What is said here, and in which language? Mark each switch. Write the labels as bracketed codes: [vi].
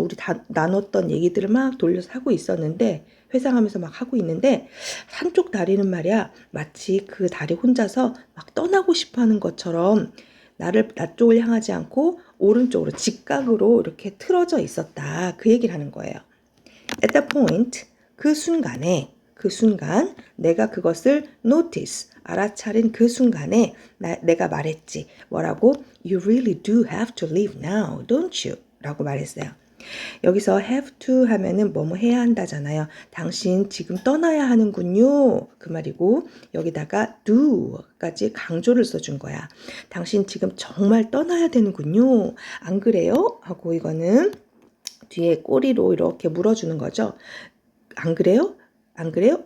[ko] 우리 다 나눴던 얘기들을 막 돌려서 하고 있었는데 회상하면서 막 하고 있는데 한쪽 다리는 말이야 마치 그 다리 혼자서 막 떠나고 싶어 하는 것처럼 나 쪽을 향하지 않고 오른쪽으로 직각으로 이렇게 틀어져 있었다. 그 얘기를 하는 거예요. [en] At that point, [ko] 그 순간 내가 그것을 notice, 알아차린 그 순간에 내가 말했지. 뭐라고? [en] You really do have to leave now, don't you? [ko] 라고 말했어요. 여기서 have to 하면은 뭐뭐 해야 한다잖아요. 당신 지금 떠나야 하는군요. 그 말이고 여기다가 do까지 강조를 써준 거야. 당신 지금 정말 떠나야 되는군요. 안 그래요? 하고 이거는 뒤에 꼬리로 이렇게 물어주는 거죠. 안 그래요? 안 그래요?